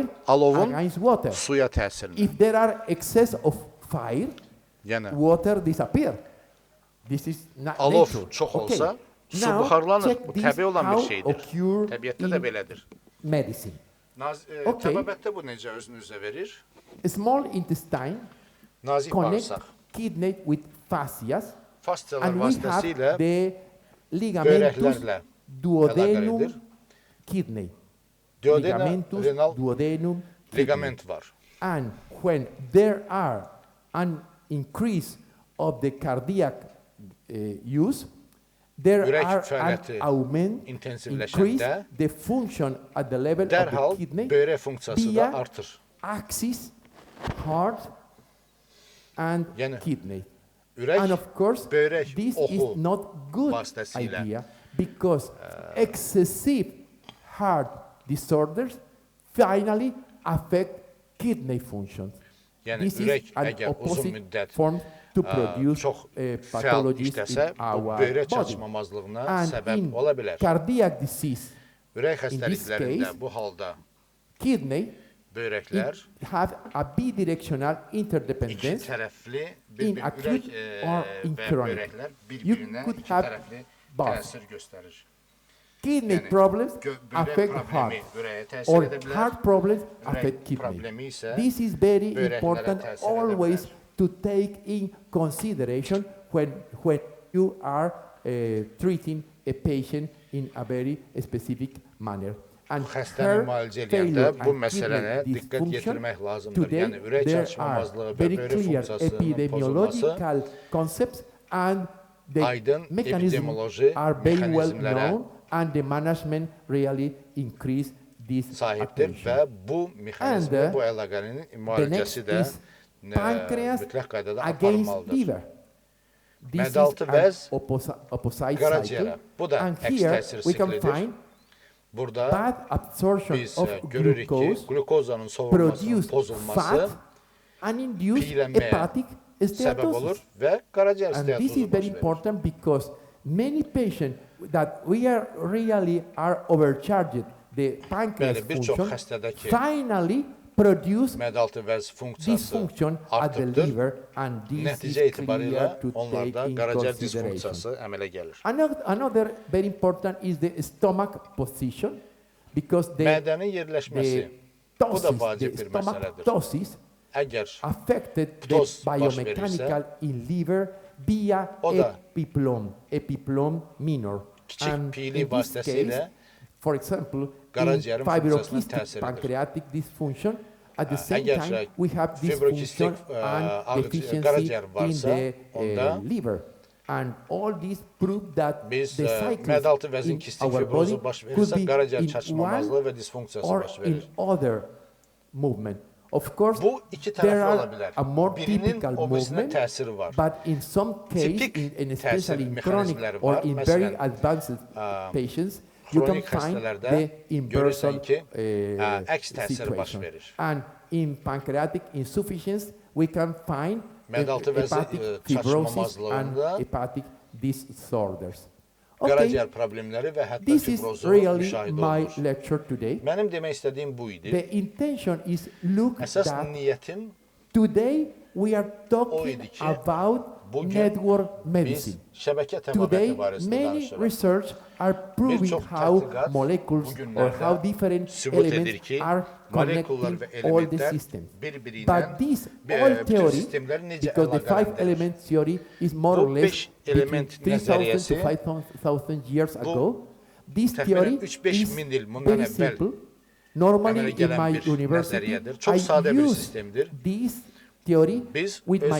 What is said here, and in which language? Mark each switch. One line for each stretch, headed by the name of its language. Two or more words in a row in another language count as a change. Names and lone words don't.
Azerbaijani: alovun
English: against water.
Azerbaijani: suya təsirinə.
English: If there are excess of fire,
Azerbaijani: Yəni
English: water disappear. This is not
Azerbaijani: alov
English: nature.
Azerbaijani: çox
English: Okay.
Azerbaijani: olsa, su
English: Now,
Azerbaijani: buxarlanır.
English: check
Azerbaijani: Bu
English: this
Azerbaijani: təbii olan bir
English: how
Azerbaijani: şeydir.
English: occur
Azerbaijani: Təbiətdə
English: in
Azerbaijani: də belədir.
English: medicine. Okay.
Azerbaijani: Təbabətdə bu necə özünüzə verir?
English: Small intestine
Azerbaijani: Nazik
English: connect
Azerbaijani: bağırsaq.
English: kidney with fascias,
Azerbaijani: Fascialar
English: and we have
Azerbaijani: vasitəsilə
English: the ligamentus
Azerbaijani: böreklerle
English: duodenum əlaqəlidir. kidney. Duodena Ligamentus renal duodenum kidney.
Azerbaijani: ligament var.
English: And when there are an increase of the cardiac use, there
Azerbaijani: Ürək
English: are an
Azerbaijani: fəaliyyəti
English: augment,
Azerbaijani: intensivləşəndə
English: increase the function at the level of
Azerbaijani: dərhal
English: the kidney
Azerbaijani: böyrək funksiyası da
English: via
Azerbaijani: artır.
English: axis, heart, and
Azerbaijani: Yəni,
English: kidney.
Azerbaijani: Ürək,
English: And of course,
Azerbaijani: böyrək
English: this
Azerbaijani: oxu
English: is not good
Azerbaijani: vasitəsilə
English: idea because excessive heart disorders finally affect kidney functions.
Azerbaijani: yəni
English: This
Azerbaijani: ürək
English: is an
Azerbaijani: əgər uzun
English: opposite
Azerbaijani: müddət
English: form to produce
Azerbaijani: çox fəal
English: pathologies
Azerbaijani: işləsə,
English: in
Azerbaijani: bu
English: our
Azerbaijani: böyrək
English: body.
Azerbaijani: çatışmamazlığına
English: And
Azerbaijani: səbəb
English: in
Azerbaijani: ola bilər.
English: cardiac disease,
Azerbaijani: Ürək
English: in this
Azerbaijani: xəstəliklərində
English: case,
Azerbaijani: bu halda
English: kidney
Azerbaijani: böyrəklər
English: it have a bidirectional
Azerbaijani: iki
English: interdependence.
Azerbaijani: tərəfli
English: In
Azerbaijani: bir-bir
English: acute
Azerbaijani: ürək
English: or in
Azerbaijani: və
English: chronic.
Azerbaijani: böyrəklər
English: You
Azerbaijani: bir-birinə
English: could
Azerbaijani: iki
English: have
Azerbaijani: tərəfli
English: both.
Azerbaijani: təsir göstərir.
English: Kidney
Azerbaijani: Yəni,
English: problems
Azerbaijani: böyrək
English: affect
Azerbaijani: problemi
English: heart,
Azerbaijani: ürəyə
English: or
Azerbaijani: təsir edə bilər.
English: heart problems
Azerbaijani: Ürək
English: affect kidney.
Azerbaijani: problemi isə
English: This is very
Azerbaijani: böyrəklərə
English: important
Azerbaijani: təsir edə
English: always
Azerbaijani: bilər.
English: to take in consideration when you are treating a patient in a very specific manner. And
Azerbaijani: Xəstəni müalicə edəndə bu məsələyə diqqət yetirmək lazımdır.
English: today
Azerbaijani: Yəni ürək
English: there
Azerbaijani: çatışmamazlığı
English: are
Azerbaijani: və
English: very
Azerbaijani: böyrək
English: clear
Azerbaijani: funksiyasının pozulması
English: epidemiological concepts and the
Azerbaijani: aydın
English: mechanisms
Azerbaijani: epidemioloji
English: are very well
Azerbaijani: mexanizmlərə
English: known and the management really increase this
Azerbaijani: sahibdir
English: attention.
Azerbaijani: və bu mexanizmi,
English: And,
Azerbaijani: bu əlaqənin
English: The next
Azerbaijani: müalicəsi də
English: is pancreas
Azerbaijani: mütləq qaydada
English: against
Azerbaijani: aparılmalıdır.
English: liver. This is
Azerbaijani: Medaltı
English: an
Azerbaijani: vəz
English: opposite
Azerbaijani: qaraciyərə.
English: cycle.
Azerbaijani: Bu da
English: And
Azerbaijani: əks
English: here
Azerbaijani: təsir
English: we can
Azerbaijani: siklidir.
English: find
Azerbaijani: Burada
English: bad absorption
Azerbaijani: biz
English: of
Azerbaijani: görürük ki,
English: glucose
Azerbaijani: glukozanın soğurulmasının
English: produce
Azerbaijani: pozulması
English: fat and induce
Azerbaijani: piyələnməyə
English: hepatic
Azerbaijani: səbəb olur
English: steatosis.
Azerbaijani: və qaraciyər
English: And this is
Azerbaijani: steatozu
English: very
Azerbaijani: baş verir.
English: important because many patients that we are really are overcharged the pancreas
Azerbaijani: Bəli, bir çox
English: function
Azerbaijani: xəstədəki
English: finally produce
Azerbaijani: medaltı vəz funksiyası
English: dysfunction at the
Azerbaijani: artıqdır.
English: liver and this
Azerbaijani: Nəticə
English: is
Azerbaijani: etibarilə
English: clear to take
Azerbaijani: onlarda
English: in
Azerbaijani: qaraciyər
English: consideration.
Azerbaijani: disfunksiyası əmələ gəlir.
English: Another very important is the stomach position because
Azerbaijani: Mədənin yerləşməsi
English: the
Azerbaijani: bu da
English: tosis,
Azerbaijani: vacib
English: the
Azerbaijani: bir
English: stomach
Azerbaijani: məsələdir.
English: tosis
Azerbaijani: Əgər
English: affected the
Azerbaijani: ptoz baş
English: biomechanical in liver via
Azerbaijani: o da
English: epiplom minor.
Azerbaijani: kiçik
English: And
Azerbaijani: piylik
English: in this
Azerbaijani: vasitəsilə
English: case, for example, in
Azerbaijani: qaraciyərin funksiyasına
English: fibrocystic
Azerbaijani: təsir edir.
English: pancreatic dysfunction, at the same
Azerbaijani: Əgər
English: time we have
Azerbaijani: fibrokistik,
English: dysfunction and deficiency
Azerbaijani: qaraciyər
English: in
Azerbaijani: varsa,
English: the
Azerbaijani: onda
English: liver. And all these prove that
Azerbaijani: biz
English: the cycles
Azerbaijani: medaltı vəzin
English: in
Azerbaijani: kistik
English: our
Azerbaijani: fibrozu
English: body
Azerbaijani: baş
English: could
Azerbaijani: verirsə,
English: be
Azerbaijani: qaraciyər
English: in
Azerbaijani: çatışmamazlığı
English: one
Azerbaijani: və disfunksiyası
English: or
Azerbaijani: baş
English: in
Azerbaijani: verir.
English: other movement Of course,
Azerbaijani: Bu iki
English: there
Azerbaijani: tərəfli ola
English: are
Azerbaijani: bilər.
English: a more
Azerbaijani: Birinin
English: typical
Azerbaijani: o birisinə
English: movement,
Azerbaijani: təsiri var.
English: but in some case,
Azerbaijani: Tipik
English: in especially in
Azerbaijani: təsir
English: chronic
Azerbaijani: mexanizmləri
English: or
Azerbaijani: var.
English: in very
Azerbaijani: Məsələn,
English: advanced patients, you can
Azerbaijani: Xronik
English: find
Azerbaijani: xəstələrdə
English: the inversion
Azerbaijani: görürsən ki, əks təsir baş
English: situation.
Azerbaijani: verir.
English: And in pancreatic insufficiency, we can find
Azerbaijani: Mədaltı
English: hepatic fibrosis and
Azerbaijani: çatışmamazlığında
English: hepatic disorders.
Azerbaijani: qaraciyər problemləri və hətta
English: This is
Azerbaijani: fibrozu
English: really
Azerbaijani: müşahidə
English: my
Azerbaijani: olunur.
English: lecture today.
Azerbaijani: Mənim demək istədiyim bu idi.
English: The intention is look
Azerbaijani: Əsas
English: that
Azerbaijani: niyyətim
English: today we are talking
Azerbaijani: oydu ki,
English: about
Azerbaijani: bugün
English: network
Azerbaijani: biz
English: medicine.
Azerbaijani: şəbəkə
English: Today,
Azerbaijani: təbabəti barəsində
English: many
Azerbaijani: danışırıq.
English: research are proving
Azerbaijani: Birçok
English: how
Azerbaijani: tədqiqat
English: molecules or
Azerbaijani: bugünlərdə
English: how different
Azerbaijani: sübut edir
English: elements
Azerbaijani: ki,
English: are
Azerbaijani: molekullar
English: connecting
Azerbaijani: və
English: all the
Azerbaijani: elementlər
English: systems.
Azerbaijani: bir-biri ilə
English: But this
Azerbaijani: bütün
English: all theory,
Azerbaijani: sistemlər necə
English: because the five
Azerbaijani: əlaqələndirir?
English: element theory is more
Azerbaijani: Bu
English: or less
Azerbaijani: beş element
English: between 3,000
Azerbaijani: nəzəriyyəsi
English: to 5,000 years ago. This
Azerbaijani: təxminən
English: theory
Azerbaijani: 3-5
English: is
Azerbaijani: min il bundan
English: very
Azerbaijani: əvvəl
English: simple. Normally
Azerbaijani: əmələ
English: in
Azerbaijani: gələn
English: my
Azerbaijani: bir
English: university,
Azerbaijani: nəzəriyyədir. Çox sadə
English: I
Azerbaijani: bir
English: use
Azerbaijani: sistemdir.
English: this theory
Azerbaijani: Biz
English: with
Azerbaijani: öz